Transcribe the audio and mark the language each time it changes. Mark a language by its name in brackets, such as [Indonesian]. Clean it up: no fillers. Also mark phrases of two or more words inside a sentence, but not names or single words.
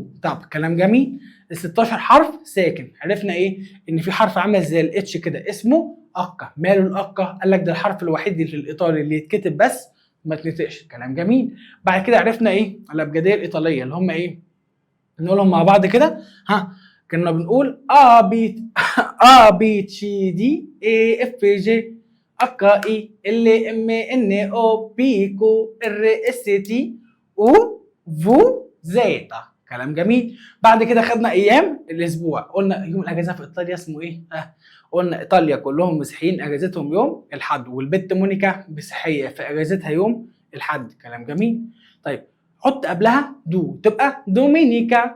[Arabic] طب كلام جميل. ال 16 حرف ساكن عرفنا إيه؟ إن في حرف عامل زي الاتش كده اسمه أكا. ماله الأكا؟ قال لك ده الحرف الوحيد اللي في الإيطالي اللي يتكتب بس ما تنطقش. كلام جميل. بعد كده عرفنا إيه؟ الأبجدية الإيطالية اللي هم إيه؟ نقولهم مع بعض كده. كنا بنقول [Italian] A B A B C D E F G H I L M N O P Q R S T U V Z. [Arabic] كلام جميل. بعد كده خدنا ايام الاسبوع. قلنا يوم الاجازه في ايطاليا اسمه ايه؟ قلنا ايطاليا كلهم مسيحيين اجازتهم يوم الاحد، والبت مونيكا مسيحيه في اجازتها يوم الاحد. كلام جميل. طيب حط قبلها دو تبقى دومينيكا.